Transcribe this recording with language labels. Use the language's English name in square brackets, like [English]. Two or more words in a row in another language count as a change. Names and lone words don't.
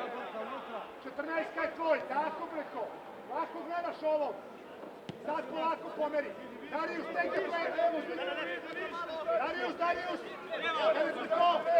[Serbian] 14 je tvoj, tako preko. Lako gledaš ovo. Sad polako pomeri. [English] Darius, take the play. Darius. [Serbian] Evo preko.